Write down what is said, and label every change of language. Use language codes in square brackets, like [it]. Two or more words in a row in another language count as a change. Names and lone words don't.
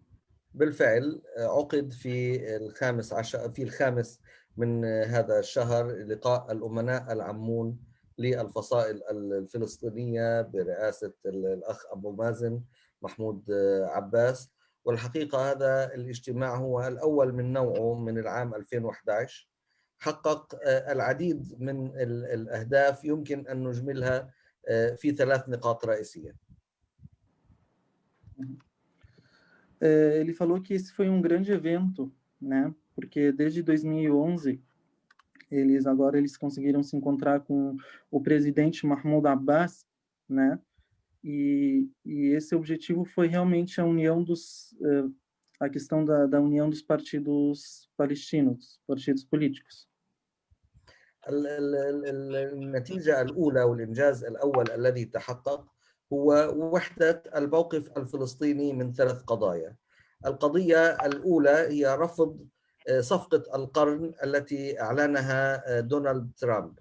[ar] بالفعل عقد في الخامس من هذا الشهر لقاء الأمناء العامون للفصائل الفلسطينية برئاسة الأخ أبو مازن محمود عباس. والحقيقة هذا الاجتماع هو الأول من نوعه من العام 2011، حقق العديد من الأهداف يمكن أن نجملها في 3 نقاط رئيسية. [pt] Ele falou que esse foi um grande evento, né? Porque desde 2011 eles conseguiram se encontrar com o presidente Mahmoud Abbas, né? E esse objetivo foi realmente a união a questão da união dos partidos palestinos, partidos políticos. [ar] النتيجة الأولى والإنجاز الأول الذي تحقق هو وحدة الموقف الفلسطيني من 3 قضايا. القضية الأولى هي رفض صفقة القرن التي أعلنها دونالد ترامب.